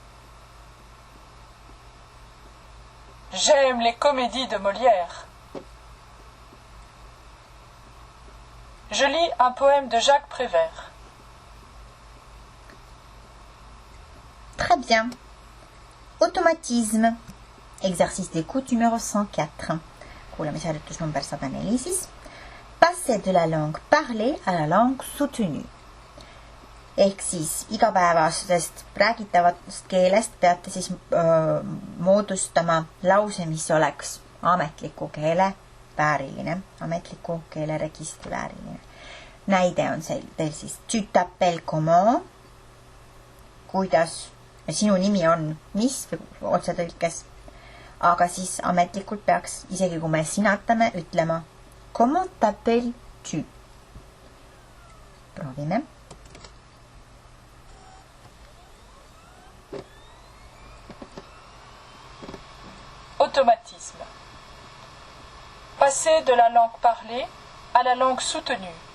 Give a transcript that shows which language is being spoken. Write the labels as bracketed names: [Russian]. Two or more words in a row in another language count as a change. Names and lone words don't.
[French] J'aime les comédies de Molière. Je lis un poème de Jacques Prévert. Très bien. Automatisme. Exercice d'écoute numéro 104. Kuulamise harjutus number 104 siis. Passer de la langue parlée à la langue soutenue. [Estonian] Ehk siis igapäevasest räägitavast keelest peate siis moodustama lause, mis oleks ametliku keele vääriline, ametliku keeleregistri vääriline. Näide on teil siis [French] tu t'appelles comment, [Estonian] kuidas, sinu nimi on mis otsetõlkes, aga siis ametlikult peaks, isegi kui me sinatame, ütlema [French] comment t'appelles tu. [Estonian] Proovime. [French] Automatisme. Passer de la langue parlée à la langue soutenue.